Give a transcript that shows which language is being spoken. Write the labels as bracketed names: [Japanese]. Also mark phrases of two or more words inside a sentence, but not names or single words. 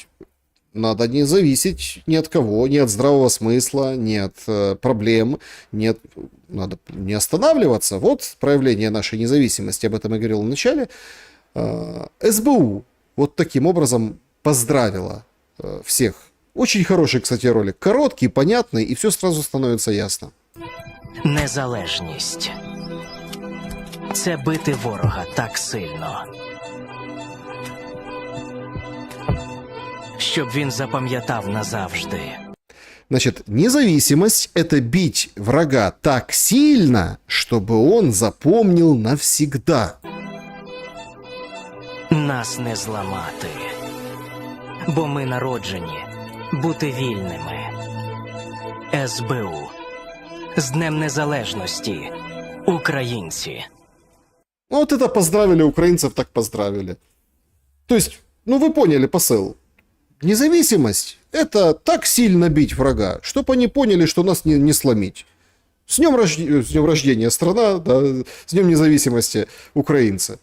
[Russian] Надо не зависеть ни от кого, ни от здравого смысла, ни от проблем, надо не останавливаться. Вот проявление нашей независимости, об этом я говорил в начале. СБУ вот таким образом поздравила всех. Очень хороший, кстати, ролик. Короткий, понятный, и все сразу становится ясно. [Ukrainian] Незалежність – це бити ворога так сильно, щоб він запам'ятав назавжди. [Russian] Значит, независимость – это бить врага так сильно, чтобы он запомнил навсегда. [Ukrainian] Нас не зламати, бо ми народжені бути вільними. СБУ. З Днем Незалежності, українці. [Russian] Вот это поздравили украинцев, так поздравили. То есть, ну вы поняли посыл. Независимость – это так сильно бить врага, чтобы они поняли, что нас не сломить. С днем рождения страна, да, с днем независимости украинцы.